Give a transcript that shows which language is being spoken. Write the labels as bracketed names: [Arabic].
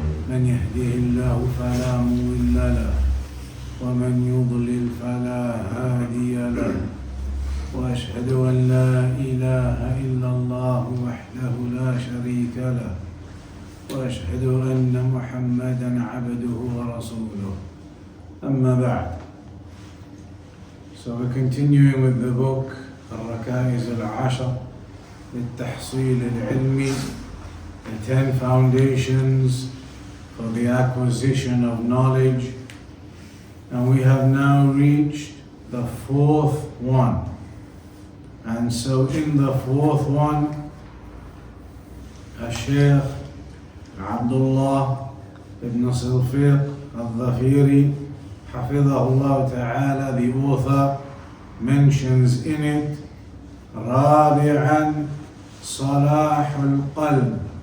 [Arabic] من يهده الله فلا مضل له ومن يضلل فلا هادي له، وأشهد أن لا إله إلا الله وحده لا شريك له، وأشهد أن محمدا عبده ورسوله. أما بعد. [English] So we're continuing with the book [Arabic] الركائز العشر للتحصيل العلمي, [English] the 10 foundations for the acquisition of knowledge, and we have now reached the 4th one. And so in the 4th one, Shaykh Abdullah ibn Salfiq al-Dhafiri, Hafidhahullah Ta'ala, the author, mentions in it [Arabic] رابعا صلاح القلب،